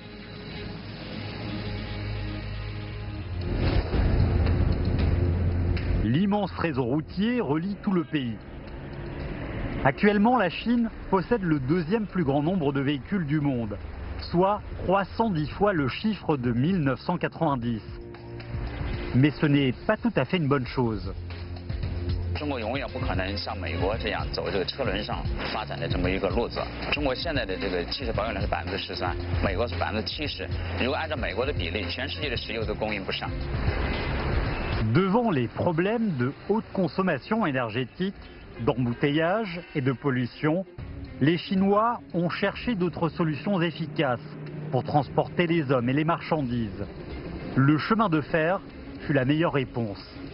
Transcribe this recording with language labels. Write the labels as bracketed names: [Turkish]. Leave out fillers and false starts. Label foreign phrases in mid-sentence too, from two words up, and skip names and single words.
[French] L'immense réseau routier relie tout le pays. Actuellement, la Chine possède le deuxième plus grand nombre de véhicules du monde, soit 310 fois le chiffre de 1990. Mais ce n'est pas tout à fait une bonne chose. [Chinese] 中国永远不可能像美国这样走这个车轮上发展的这么一个路子。中国现在的这个汽车保有量是13%，美国是70%。如果按照美国的比例，全世界的石油都供应不上。 [French] Devant les problèmes de haute consommation énergétique, d'embouteillage et de pollution, les Chinois ont cherché d'autres solutions efficaces pour transporter les hommes et les marchandises. Le chemin de fer fut la meilleure réponse.